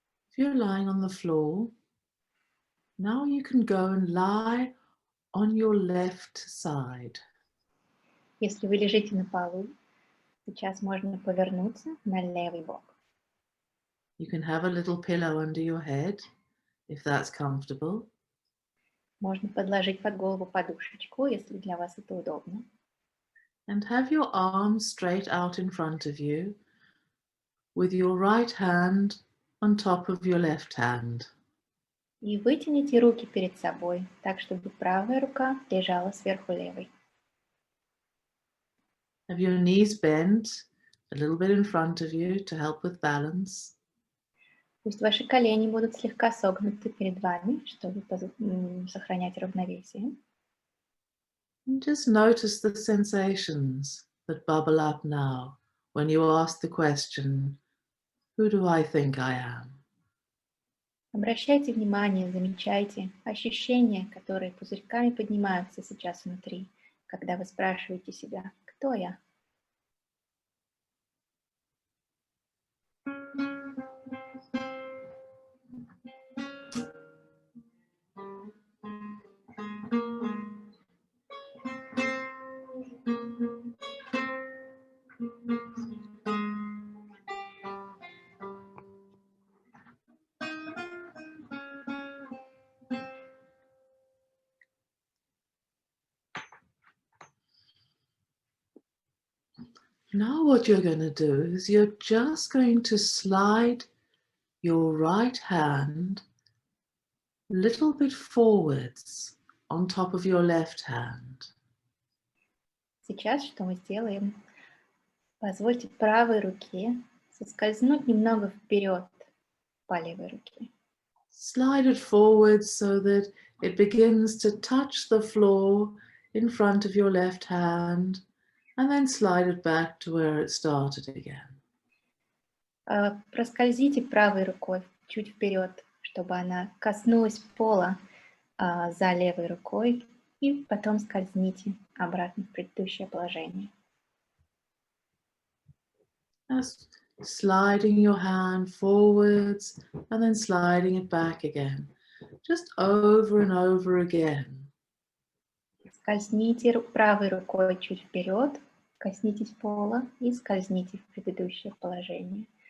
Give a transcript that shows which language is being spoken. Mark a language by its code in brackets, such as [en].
[en] If you're lying on the floor, now you can go and lie on your left side. [ru] Если вы лежите на полу, сейчас можно повернуться на левый бок. [en] You can have a little pillow under your head, if that's comfortable. [ru] Можно подложить под голову подушечку, если для вас это удобно. [en] And have your arms straight out in front of you, with your right hand on top of your left hand. [ru] И вытяните руки перед собой, так, чтобы правая рука лежала сверху левой. [en] Have your knees bent a little bit in front of you to help with balance. [ru] Пусть ваши колени будут слегка согнуты перед вами, чтобы сохранять равновесие. [en] And just notice the sensations that bubble up now when you ask the question, who do I think I am? [ru] Обращайте внимание, замечайте ощущения, которые пузырьками поднимаются сейчас внутри, когда вы спрашиваете себя, кто я? [en] Now what you're going to do is you're just going to slide your right hand a little bit forwards on top of your left hand. [ru] Сейчас что мы сделаем? Позвольте правой руке соскользнуть немного вперед по левой руке. [en] Slide it forward so that it begins to touch the floor in front of your left hand, and then slide it back to where it started again. [ru] Проскользите правой рукой чуть вперед, чтобы она коснулась пола за левой рукой, и потом скользните обратно в предыдущее положение. [en] Just sliding your hand forwards and then sliding it back again, just over and over again. [ru] Скользните правой рукой чуть вперед, коснитесь пола и скользните в предыдущее положение.